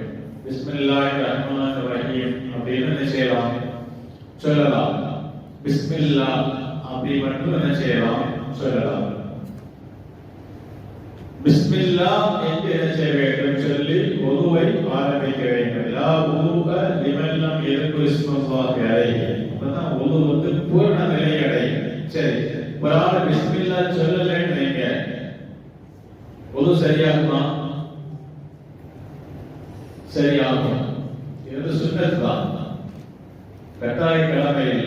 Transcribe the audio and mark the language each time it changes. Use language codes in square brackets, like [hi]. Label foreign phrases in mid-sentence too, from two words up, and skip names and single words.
[ar] بسم الله الرحمن الرحيم [ta] அப்படின்னு என்ன செய்யலாம்? சொல்லலாம். பிஸ்மில்லாஹ் அப்படி மட்டும் என்ன செய்யலாம்? சொல்லலாம். பிஸ்மில்லாஹ் என்று என்ன செய்ய வேண்டும்? சொல்லி உதுவை ஆரம்பிக்க வேண்டும். [ar] لا وضوء لمن لم يذكر اسم الله عليه. [ta] அப்பதான் உது பூரண நிலை அடையும். சரி, ஒரு ஆள் பிஸ்மில்லாஹ் சொல்லலைன்னு நீங்க உது சரியாகுமா? சரியாகும். இது சுன்னத் தான், கட்டாய கடமை இல்லை.